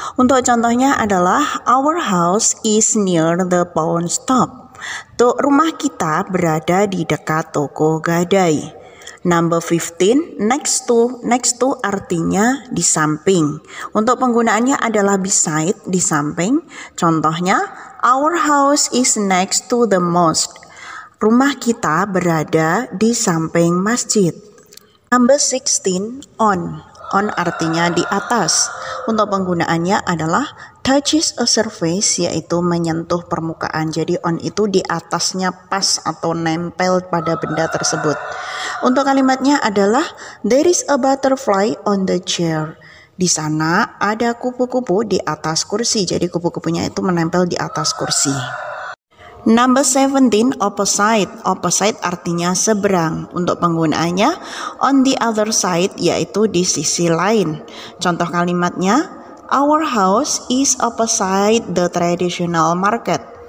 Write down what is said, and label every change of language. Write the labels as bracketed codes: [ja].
[id] Untuk contohnya adalah [en] our house is near the pawn shop. [id] Rumah kita berada di dekat toko gadai. [en] Number 15, next to. Next to [id] artinya di samping. Untuk penggunaannya adalah beside, di samping. Contohnya, [en] our house is next to the mosque. [id] Rumah kita berada di samping masjid. [en] Number 16, on. On [id] artinya di atas. Untuk penggunaannya adalah [en] touches a surface, [id] yaitu menyentuh permukaan. Jadi on itu di atasnya pas atau nempel pada benda tersebut. Untuk kalimatnya adalah [en] there is a butterfly on the chair. [id] Di sana ada kupu-kupu di atas kursi. Jadi kupu-kupunya itu menempel di atas kursi. [en] Number 17, opposite. Opposite [id] artinya seberang. Untuk penggunaannya [en] on the other side, [id] yaitu di sisi lain. Contoh kalimatnya, [en] our house is opposite the traditional market.